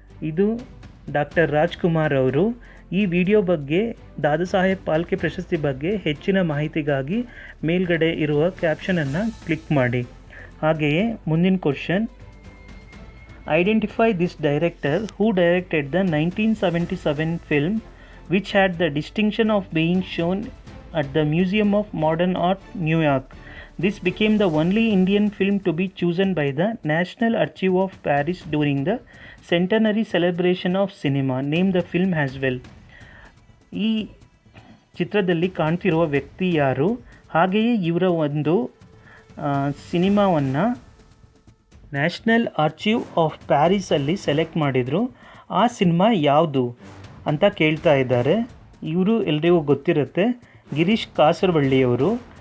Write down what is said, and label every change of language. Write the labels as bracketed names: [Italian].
[Kannada] ಇದು ಡಾಕ್ಟರ್ ರಾಜ್ಕುಮಾರ್ ಅವರು. ಈ ವಿಡಿಯೋ ಬಗ್ಗೆ ದಾದಾ ಸಾಹೇಬ್ ಪಾಲ್ಕೆ ಪ್ರಶಸ್ತಿ ಬಗ್ಗೆ ಹೆಚ್ಚಿನ ಮಾಹಿತಿಗಾಗಿ ಮೇಲ್ಗಡೆ ಇರುವ ಕ್ಯಾಪ್ಷನನ್ನು ಕ್ಲಿಕ್ ಮಾಡಿ. ಹಾಗೆಯೇ ಮುಂದಿನ question: [English] Identify this director who directed the 1977 film which had the distinction of being shown at the museum of modern art, New York. This became the only Indian film to be chosen by the National Archive of Paris during the centenary celebration of cinema. Name the film as well. [Kannada] ಈ ಚಿತ್ರದಲ್ಲಿ ಕಾಣ್ತಿರುವ ವ್ಯಕ್ತಿ ಯಾರು, ಹಾಗೆಯೇ ಇವರ ಒಂದು ಸಿನಿಮಾವನ್ನು national archive of ಪ್ಯಾರಿಸಲ್ಲಿ select ಮಾಡಿದರು. ಆ ಸಿನಿಮಾ ಯಾವುದು ಅಂತ ಕೇಳ್ತಾ ಇದ್ದಾರೆ. ಇವರು ಎಲ್ರಿಗೂ ಗೊತ್ತಿರುತ್ತೆ, ಗಿರೀಶ್ ಕಾಸರವಳ್ಳಿಯವರು.